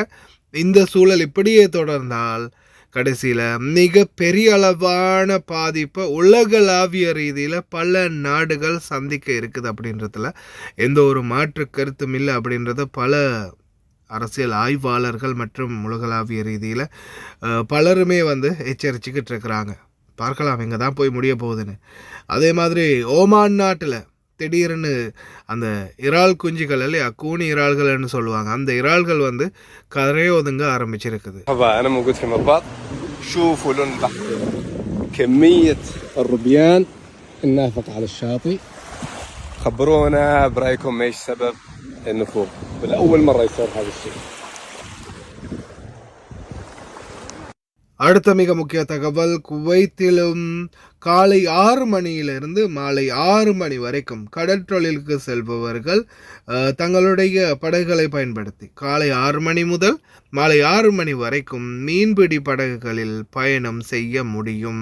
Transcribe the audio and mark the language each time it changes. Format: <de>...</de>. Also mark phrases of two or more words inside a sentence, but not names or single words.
<ta>இந்த சூழல் இப்படியே தொடர்ந்தால் கடைசியில் மிக பெரிய அளவான பாதிப்பை உலகளாவிய ரீதியில் பல நாடுகள் சந்திக்க இருக்குது அப்படின்றதுல எந்த ஒரு மாற்று கருத்தும் இல்லை அப்படின்றத பல அரசியல் ஆய்வாளர்கள் மற்றும் உலகளாவிய ரீதியில் பலருமே எச்சரிச்சுக்கிட்டு இருக்கிறாங்க. பார்க்கலாம் எங்கே தான் போய் முடிய போகுதுன்னு. அதே மாதிரி ஓமான் நாட்டில் திடீர்னு அந்த இறால் குஞ்சுகள் இல்லையா, கூனி இறால்கள்னு சொல்லுவாங்க, அந்த இறால்கள் கரையை ஒதுங்க ஆரம்பிச்சிருக்குது.</ta> <ar>أنا موجود في مطبات. شوفوا لون البحر، كمية الروبيان النافق على الشاطئ. خبرونا برأيكم ايش سبب النفوق. بالأول مرة يصير هذا الشيء.</ar> <ta>அடுத்த மிக முக்கிய தகவல், குவைத்திலும் காலை 6 மணியிலிருந்து மாலை 6 மணி வரைக்கும் கடற்றொழிலுக்கு செல்பவர்கள் தங்களுடைய படகுகளை பயன்படுத்தி காலை 6 மணி முதல் மாலை 6 மணி வரைக்கும் மீன்பிடி படகுகளில் பயணம் செய்ய முடியும்.</ta>